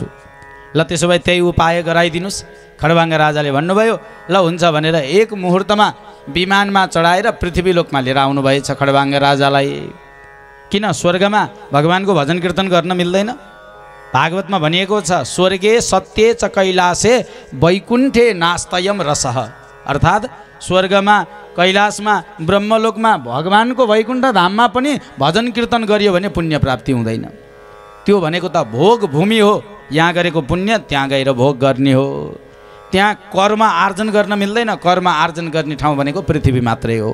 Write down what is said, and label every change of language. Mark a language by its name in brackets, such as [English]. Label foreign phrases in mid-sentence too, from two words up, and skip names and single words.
[Nepali] ल त्यसो भए त्यही उपाय गराइदिनुहोस्। खडबाङ्ग राजाले भन्नुभयो, ल हुन्छ भनेर एक मुहुर्तमा विमानमा चढाएर पृथ्वी लोकमा लिएर आउनुभएछ खडबाङ्ग राजालाई। किन स्वर्गमा भगवानको भजन कीर्तन गर्न मिल्दैन? भागवतमा भनिएको छ, [Sanskrit] स्वर्गे सत्य च कैलासे वैकुण्ठे नास्तयम रसः। [Nepali] अर्थात् स्वर्गमा, कैलाशमा, ब्रह्मलोकमा, भगवानको वैकुण्ठ धाममा पनि भजन कीर्तन गरियो भने पुण्य प्राप्ति हुँदैन। त्यो भनेको त भोग भूमि हो, यहाँ गरेको पुण्य त्यहाँ गएर भोग गर्ने हो। त्यहाँ कर्म आर्जन गर्न मिल्दैन, कर्म आर्जन गर्ने ठाउँ भनेको पृथ्वी मात्रै हो।